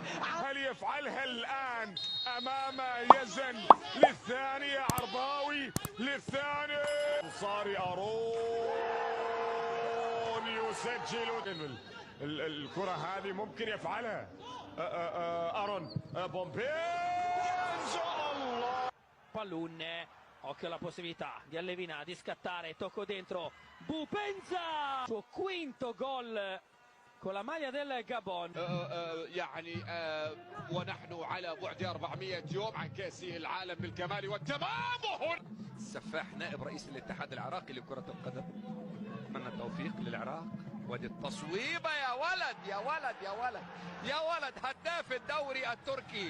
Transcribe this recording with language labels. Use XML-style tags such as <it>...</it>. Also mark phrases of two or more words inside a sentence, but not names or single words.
<ar>هل يفعلها الآن أمام يزن للثانية؟ عرباوي للثاني، صاري أرون يسجل الكرة هذه، ممكن يفعلها أرون بومبنزا. الله،</ar> <it>pallone, occhio alla possibilità di Allevina di scattare, tocco dentro, Boupenza, suo quinto gol con la maglia del Gabon.</it> <ar>يعني ونحن على بعد 400 يوم عن كأس العالم بالكمال والتمام. السفاح نائب رئيس الاتحاد العراقي لكرة القدم، اتمنى التوفيق للعراق. ودي التصويبة يا ولد يا ولد يا ولد يا ولد، هداف الدوري التركي</ar>